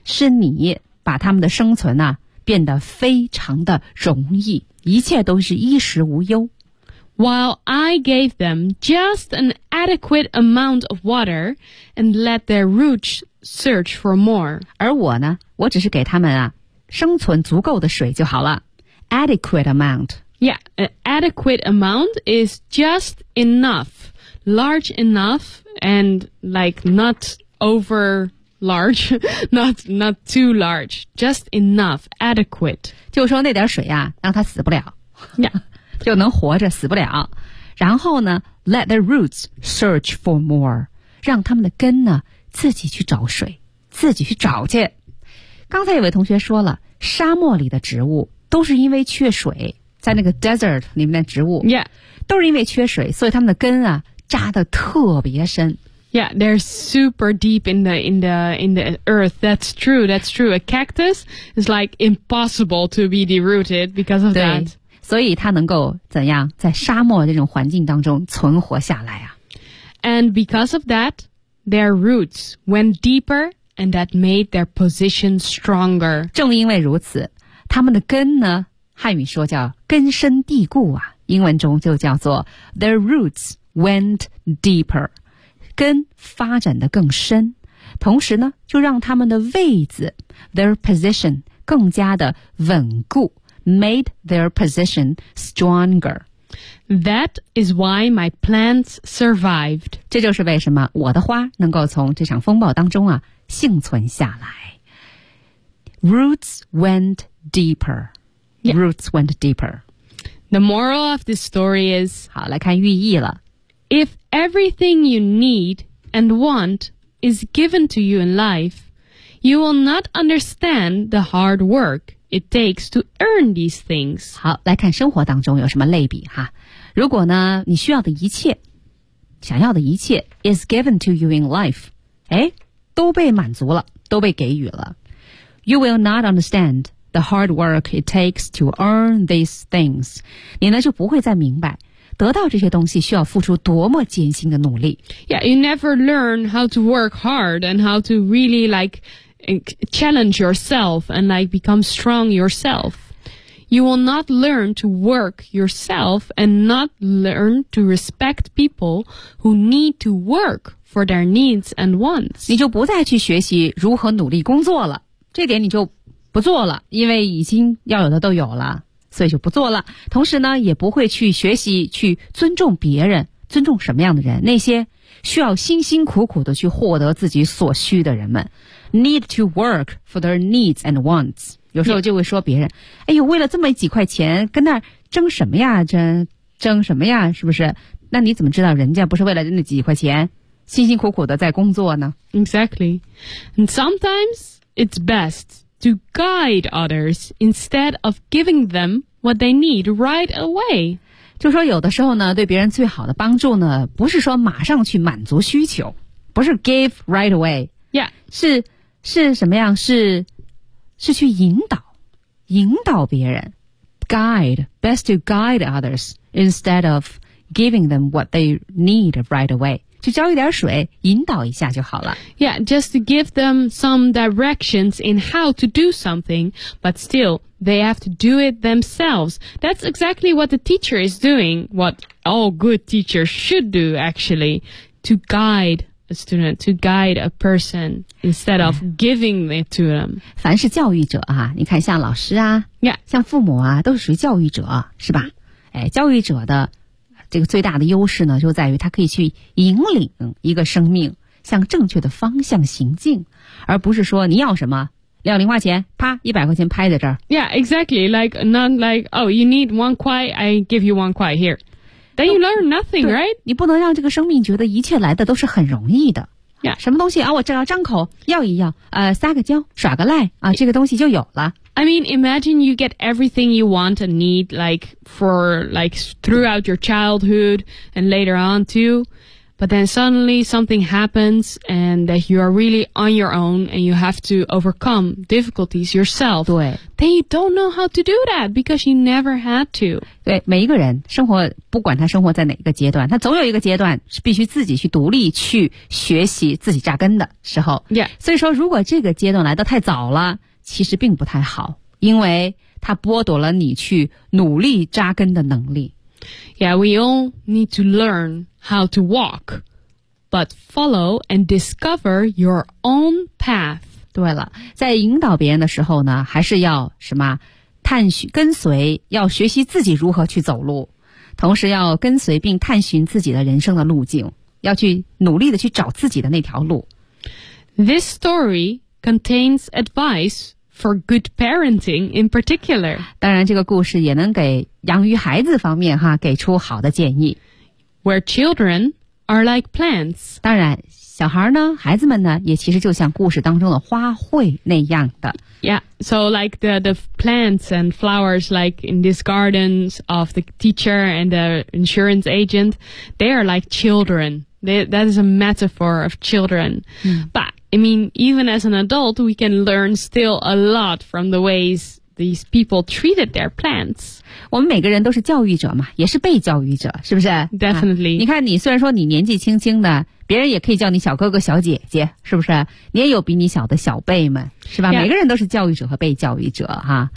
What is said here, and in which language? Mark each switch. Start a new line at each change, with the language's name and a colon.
Chinese: 是你把他们的生存呢、啊、变得非常的容易，一切都是衣食无忧。
English: While I gave them just an adequate amount of water and let their roots search for more.
Chinese: 而我呢，我只是给他们啊，生存足够的水就好了。
English: Adequate amount. Yeah, an adequate amount is just enough, large enough, and like not over large, not too large, just enough, adequate.
Chinese: 就说那点水啊，让他死不了。
English: Yeah.
Chinese: 就能活着死不了，然后呢
English: let the roots search for more，
Chinese: 让他们的根呢自己去找水，自己去找去。刚才有位同学说了，沙漠里的植物都是因为缺水，在那个 desert 里面的植物、
English: yeah.
Chinese: 都是因为缺水，所以他们的根啊扎得特别深。
English: Yeah, they're super deep in the earth. That's true, that's true. A cactus is like impossible to be derooted because of that.
Chinese: 所以它能够怎样在沙漠这种环境当中存活下来啊。
English: And because of that, their roots went deeper and that made their position stronger.
Chinese: 正因为如此，他们的根呢，汉语说叫根深蒂固啊，英文中就叫做
English: their roots went deeper，
Chinese: 根发展得更深，同时呢，就让他们的位置
English: their position
Chinese: 更加的稳固。
English: Made their position stronger. That is why my plants survived.
Chinese: 这就是为什么我的花能够从这场风暴当中啊幸存下来。
English: Roots went deeper.、 Yeah. Roots went deeper. The moral of this story is,
Chinese: 好，来看寓意了。
English: If everything you need and want is given to you in life, you will not understand the hard work. It takes to earn these things.
Chinese: 好，来看生活当中有什么类比哈。如果呢，你需要的一切，想要的一切
English: is given to you in life，
Chinese: 哎，都被满足了，都被给予了。
English: You will not understand the hard work it takes to earn these things.
Chinese: 你呢就不会再明白得到这些东西需要付出多么艰辛的努力。
English: Yeah, you never learn how to work hard and how to really like. Challenge yourself and like become strong yourself. You will not learn to work yourself and not learn to respect people who need to work for their needs and wants.
Chinese: 你就不再去学习如何努力工作了，这点你就不做了，因为已经要有的都有了，所以就不做了。同时呢，也不会去学习去尊重别人，尊重什么样的人？那些需要辛辛苦苦的去获得自己所需的人们。
English: Need to work for their needs and wants.
Chinese: 有时候就会说别人、
English: yeah.
Chinese: 哎呦，为了这么几块钱跟那儿争什么呀，争什么呀，是不是？那你怎么知道人家不是为了那几块钱辛辛苦苦的在工作呢？
English: Exactly. And sometimes it's best to guide others instead of giving them what they need right away.
Chinese: 就说有的时候呢，对别人最好的帮助呢，不是说马上去满足需求，不是
English: give right away。 Yeah.
Chinese: 是什么样？是去引导别人。Guide.
English: Best to guide others instead of giving them what they need right away.
Chinese: 去浇一点水，引导一下就好了。
English: Yeah, just to give them some directions in how to do something, but still, they have to do it themselves. That's exactly what the teacher is doing, what all good teachers should do, actually, to guide a student, to guide a person instead of giving it to them.
Chinese: 凡是教育者啊，你看像老师啊、
English: yeah.
Chinese: 像父母啊，都是属于教育者，是吧？哎，教育者的这个最大的优势呢，就在于他可以去引领一个生命向正确的方向行进，而不是说你要什么要零花钱，啪100块钱拍在这儿。
English: Yeah, exactly. Like, not like, oh, you need 1 块, I give you 1块 here. Then you learn nothing, right?
Chinese: 你不能让这个生命觉得一切来的都是很容易的。
English: Yeah.
Chinese: 什么东西啊，我只要张口要一要，撒个娇耍个赖啊，这个东西就有了。
English: I mean, imagine you get everything you want and need, like, for, like, throughout your childhood and later on, too. But then suddenly something happens and that you are really on your own and you have to overcome difficulties yourself.
Chinese: 对。
English: Then you don't know how to do that because you never had to.
Chinese: 对，每一个人生活，不管他生活在哪个阶段，他总有一个阶段是必须自己去独立去学习自己扎根的时候。
English: Yeah.
Chinese: 所以说如果这个阶段来得太早了，其实并不太好，因为它剥夺了你去努力扎根的能力。
English: Yeah, we all need to learn how to walk, but follow and discover your own path.
Chinese: 对了，在引导别人的时候呢，还是要什么，探寻，跟随，要学习自己如何去走路，同时要跟随并探寻自己的人生的路径，要去努力的去找自己的那条路。
English: This story contains advice for good parenting in particular.
Chinese: 当然这个故事也能给养育孩子方面哈给出好的建议。
English: Where children are like plants.
Chinese: 当然小孩呢孩子们呢也其实就像故事当中的花卉那样的。
English: Yeah, so like the plants and flowers like in this gardens of the teacher and the insurance agent, they are like children. That is a metaphor of children.、嗯、 But,I mean, even as an adult, we can learn still a lot from the ways these people treated their plants.
Chinese: 我们每个人都是教育者嘛，也是被教育者，是不是？
English: Definitely.、
Chinese: 你看你虽然说你年纪轻轻的，别人也可以叫你小哥哥小姐姐，是不是？你也有比你小的小辈们，是吧？
English: Yeah.
Chinese: 每个人都是教育者和被教育者哈。